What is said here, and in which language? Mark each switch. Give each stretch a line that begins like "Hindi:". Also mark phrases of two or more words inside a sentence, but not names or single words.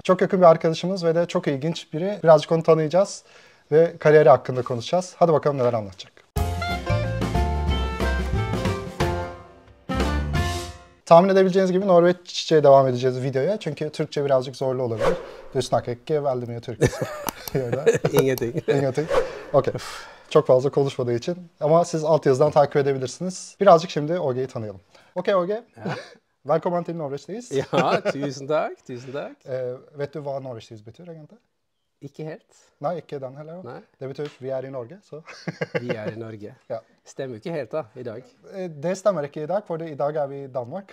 Turkish: Çok yakın bir arkadaşımız ve de çok ilginç biri. Birazcık onu tanıyacağız ve kariyeri hakkında konuşacağız. Hadi bakalım neler anlatacak. Tahmin edebileceğiniz gibi Norveççe devam edeceğiz videoya. Çünkü Türkçe birazcık zorlu olabilir.
Norwegian: Du snakker ikke veldig mye tyrkisk. Ingenting. Okey.
Turkish: Çok fazla konuşmadığı için. Ama siz altyazıdan takip edebilirsiniz. Birazcık şimdi Åge'yi tanıyalım.
Norwegian: Okey Åge. Ja. Velkommen til Norveç'teyiz. Ja, tusen takk, tusen takk. Vet du hva Norveç'teyiz betyr egentlig? Ikke helt. Nei, ikke den heller. Nei, Det betyr vi er i Norge, så. vi er i Norge. Ja. Stemmer jo ikke helt da, i dag. Det stemmer ikke i dag, for i dag er vi i Danmark.